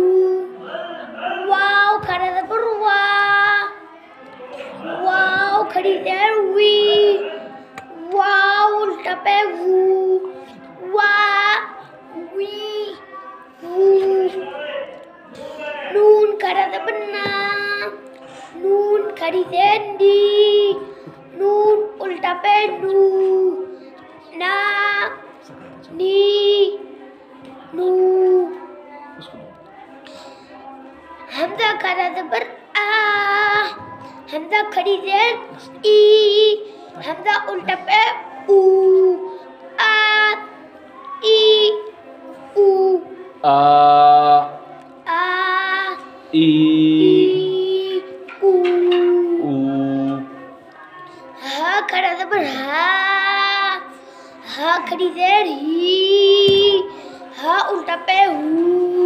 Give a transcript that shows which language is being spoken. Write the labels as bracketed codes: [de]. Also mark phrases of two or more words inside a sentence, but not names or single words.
[hi] वाव खड़ा ज़बर वा, वाव खड़ी ज़ेर वी, वाव उल्टा पे वू, वा वी वू। नून खड़ा ज़बर ना, नून खड़ी ज़ेर नी, नून उल्टा पे नू, ना नी नू। हमज़ा खड़ा ज़बर आ, हमज़ा खड़ी ज़ेर ई, हमज़ा उल्टा पे ऊ, आ ई ऊ। आ ई ऊ। ऊ। हा खड़ा ज़बर हा खड़ी ज़ेर ही, हा उल्टा पे हू,